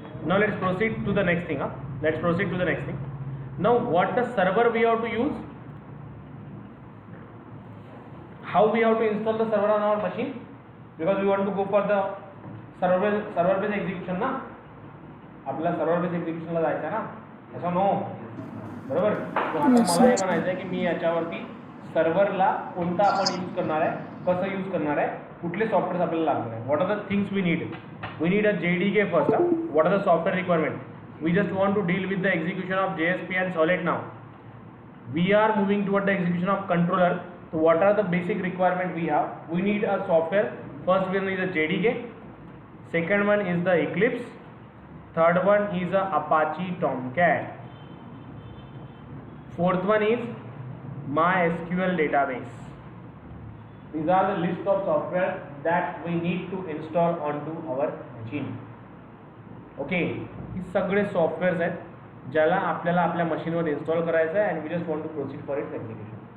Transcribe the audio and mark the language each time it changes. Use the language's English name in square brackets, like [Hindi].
[English] Now let's proceed to the next thing. Let's proceed to the next thing. Now what the server we have to use? How we have to install the server on our machine? Because we want to go for the server based execution ना. [Marathi] आपल्याला server base एक्झिक्युशनला जायचं आहे ना, असं no, बरोबर. आता मला हे म्हणायचं आहे की मी याच्यावरती सर्व्हरला कोणता आपण यूज करणार आहे, कसं यूज करणार आहे, कुठले सॉफ्टवेअर्स आपल्याला लागणार आहे, [English] What are the things we need. We need a JDK first. What are the software requirement? We just want to deal with the execution of JSP and Solid now. We are moving toward the execution of controller. So what are the basic requirement we have? We need a software. First one is a JDK. Second one is the Eclipse. Third one is a Apache Tomcat. Fourth one is MySQL database. These are the list of software that we need to install onto our machine. [Marathi] Okay, ही सगळे softwares आहेत ज्याला आपल्याला आपल्या मशीनवर install करायचं आहे [English] And we just want to proceed for its execution.